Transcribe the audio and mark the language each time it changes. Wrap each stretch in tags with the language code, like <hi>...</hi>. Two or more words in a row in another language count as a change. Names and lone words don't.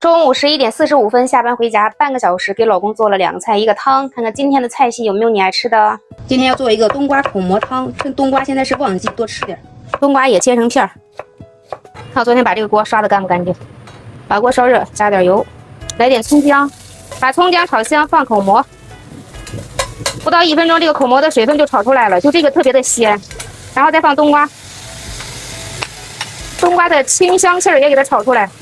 <zh>中午11:45下班回家，半个小时给老公做了2个菜1个湯，看看今天的菜系有没有你愛吃的。今天要做一個冬瓜口蘑湯，趁冬瓜現在是旺季，多吃點。冬瓜也切成片兒。看我昨天把這個鍋刷得乾不乾淨。把鍋燒熱，加點油，來點蔥薑，把蔥薑炒香，放口蘑。不到1分鐘，這個口蘑的水分就炒出來了，就這個特別的鮮。然後再放冬瓜，冬瓜的清香氣兒也給它炒出來。</zh>